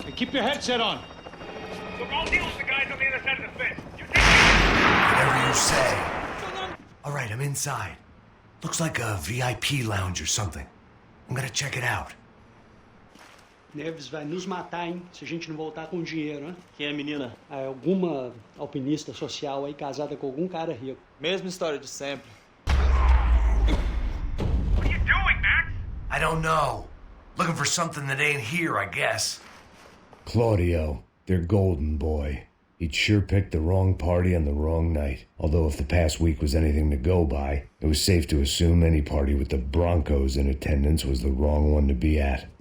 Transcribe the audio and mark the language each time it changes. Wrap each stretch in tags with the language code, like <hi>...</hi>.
<en>Hey, keep your headset on. So go deal with the guys on the other side of the fence. You Whatever you say. All right, I'm inside. Looks like a VIP lounge or something. I'm gonna check it out.</en> <pt>Neves vai nos matar, hein? Se a gente não voltar com dinheiro, né? Quem é a menina? É alguma alpinista social aí, casada com algum cara rico. Mesma história de sempre.</pt> <en>What are you doing, Max? I don't know. Looking for something that ain't here, I guess. Claudio, their golden boy. He'd sure picked the wrong party on the wrong night. Although if the past week was anything to go by, it was safe to assume any party with the Broncos in attendance was the wrong one to be at.</en>